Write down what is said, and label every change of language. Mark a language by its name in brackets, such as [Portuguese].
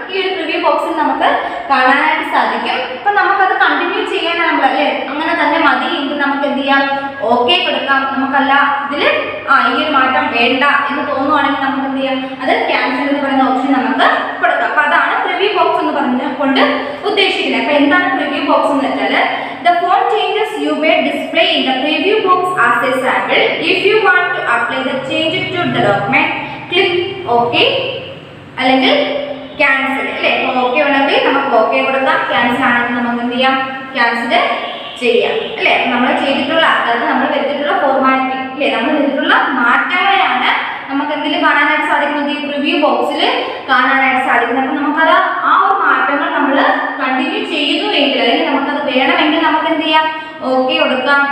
[Malayalam] ഈ ഒരു പ്രിവ്യൂ ബോക്സിൽ നമുക്ക് കാണാനായിട്ട് സാധിക്കും. അപ്പൊ നമുക്കത് കണ്ടിന്യൂ ചെയ്യാൻ നമ്മൾ അല്ലേ അങ്ങനെ തന്നെ മതി എങ്കിൽ നമുക്ക് എന്ത് ചെയ്യാം, ഓക്കെ കൊടുക്കാം. നമുക്കല്ല ഇതിൽ ഈ ഒരു മാറ്റം വേണ്ട എന്ന് തോന്നുവാണെങ്കിൽ നമുക്ക് എന്ത് ചെയ്യാം, അത് ക്യാൻസൽ എന്ന് പറയുന്ന ഓപ്ഷൻ നമുക്ക് കൊടുക്കാം. അപ്പൊ അതാണ് പ്രിവ്യൂ ബോക്സ് എന്ന് പറഞ്ഞുകൊണ്ട് ഉദ്ദേശിക്കുന്നത്. അപ്പൊ എന്താണ് പ്രിവ്യൂ ബോക്സ് എന്ന് വെച്ചാൽ [English] the font changes you may display in the preview box as a sample. If you want to apply the changes to the document, click OK [Malayalam] അല്ലെങ്കിൽ ക്യാൻസൽ അല്ലേ. ഓക്കെ ഉണ്ടെങ്കിൽ നമുക്ക് ഓക്കെ കൊടുക്കാം, ക്യാൻസൽ ആണെങ്കിൽ നമുക്ക് എന്ത് ചെയ്യാം, ക്യാൻസൽ ചെയ്യാം അല്ലേ. നമ്മൾ ചെയ്തിട്ടുള്ള അതായത് നമ്മൾ വരുത്തിയിട്ടുള്ള ഫോർമാറ്റിംഗ് അല്ലേ, നമ്മൾ ചെയ്തിട്ടുള്ള മാറ്റങ്ങളെയാണ് നമുക്ക് എന്തിൽ കാണാനായിട്ട് സാധിക്കുന്നത്, ഈ പ്രിവ്യൂ ബോക്സിൽ കാണാനായിട്ട് സാധിക്കുന്നത്. അപ്പം നമുക്കത് ആ ഒരു മാറ്റങ്ങൾ നമ്മൾ കണ്ടിന്യൂ ചെയ്യുന്നു എങ്കിൽ അല്ലെങ്കിൽ നമുക്കത് വേണമെങ്കിൽ നമുക്ക് എന്ത് ചെയ്യാം, ഓക്കെ കൊടുക്കാം.